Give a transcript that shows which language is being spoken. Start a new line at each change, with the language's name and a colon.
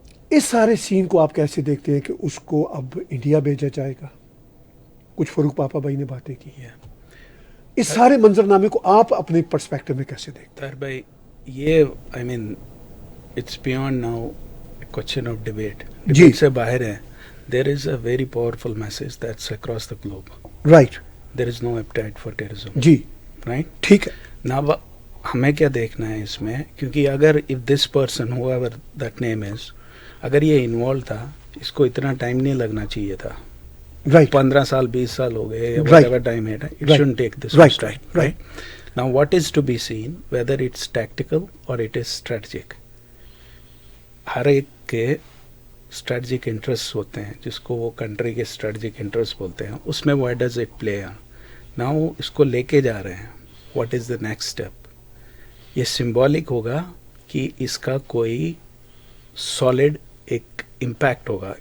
Urdu: اس سارے سین کو آپ کیسے دیکھتے ہیں کہ اس کو اب انڈیا بھیجا جائے گا؟ کچھ فاروق پاپا بھائی نے باتیں کی ہیں, اس سارے منظرنامے کو آپ اپنے پرسپیکٹو میں کیسے دیکھتے ہیں؟ بھائی یہ
English: I mean it's beyond now question of debate
Urdu: سے باہر ہے.
English: There is a very powerful message that's across the globe. Right, there is no appetite for terrorism.
Urdu: جی
English: right,
Urdu: ٹھیک ہے. نا ہمیں کیا دیکھنا ہے اس میں, کیونکہ اگر
English: if this person whoever that name is,
Urdu: اگر یہ انوالو تھا, اس کو اتنا ٹائم نہیں لگنا چاہیے تھا.
English: Right.
Urdu: 15 سال 20 سال ہو گئے,
English: Right. whatever time it shouldn't take this much time. Right. Now what is to be seen, whether it's tactical or it is strategic.
Urdu: ہر ایک کے اسٹریٹجک انٹرسٹ ہوتے ہیں, جس کو وہ کنٹری کے اسٹریٹجک انٹرسٹ بولتے ہیں, اس میں
English: What does it play on.
Urdu: Now اس کو لے کے جا رہے ہیں,
English: What is the next step.
Urdu: یہ سمبولک ہوگا کہ اس کا کوئی سالڈ ایک امپیکٹ ہوگا.